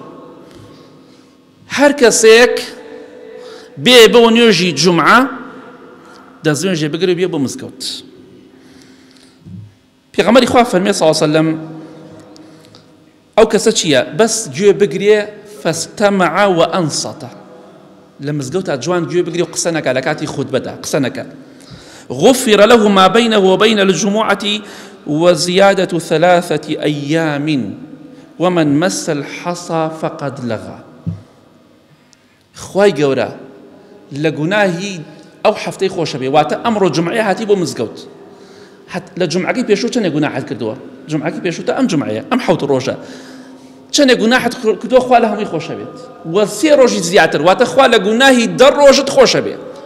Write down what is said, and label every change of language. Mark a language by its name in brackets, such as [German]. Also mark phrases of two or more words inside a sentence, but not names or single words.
[Central Kurdish] هەر کەسێک بێ بۆ نوێژی جومعە دەستنوێژێ بگرێ بێ بۆ مزگەوت. پێغەمبەری خوا فەرمێ [Arabic] صلی الله علیه وسلم [Central Kurdish] ئەو کەسە چییە؟ بەس گوێ بگرێ [Arabic] فاستمع وأنصت، [Central Kurdish] لە مزگەوتا جوان گوێ بگرێ و قسە نەکا، لە کاتی خوتبەدا قسە نەکا. [Arabic] غفر له ما بينه وبين الجمعة وزيادة 3 أيام ومن مس الحصى فقد لغى. [Central Kurdish] خوای گەورە لە گوناهی ئەو هەفتەی خۆشە بێ، واتە ئەمڕۆ جومعەیە هاتی بۆ مزگەوت، لە جومعەکەی پێشوو چەندێک گوناحت کردووە؟ جومعەکەی پێشووتە ئەم جومعەیە ئەم 7 ڕۆژە چەندێک گوناحت کردووە، خوا لە هەمووی خۆشە بێت، وە 3 ڕۆژی زیاتر، واتە خوا لە گوناهی 10 ڕۆژت خۆشە بێت.